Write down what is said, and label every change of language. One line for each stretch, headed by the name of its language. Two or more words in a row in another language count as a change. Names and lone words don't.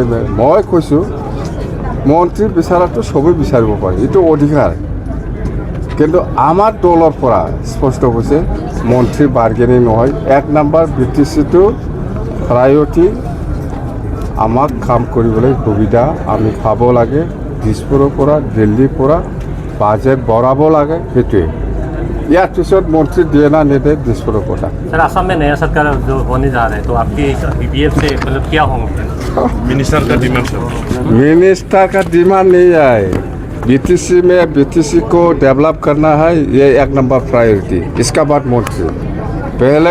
Assamese: মই কৈছোঁ মন্ত্ৰী বিচাৰাটো চবেই বিচাৰিব পাৰে এইটো অধিকাৰ কিন্তু আমাৰ দলৰ পৰা স্পষ্ট হৈছে মন্ত্ৰী বাৰ্গেনিং নহয় 1 নম্বৰ BTCটো প্ৰায়ৰিটি আমাক কাম কৰিবলৈ সুবিধা আমি পাব লাগে দিছপুৰৰ পৰা দিল্লীৰ পৰা বাজেট বঢ়াব লাগে সেইটোৱে ইয়াৰ পিছত মন্ত্ৰী দিয়ে না নিদিয়ে দিছপুৰৰ কথা
Hindi: सर असम में नया सरकार जो होने जा रहा है तो आपके BBF से मतलब क्या होंगे मिनिस्टर का डिमांड मिनिस्टर का डिमांड नहीं है BTC में BTC को डेवलप करना है ये 1
English: number priority
Hindi: इसका बाद मंत्री पहले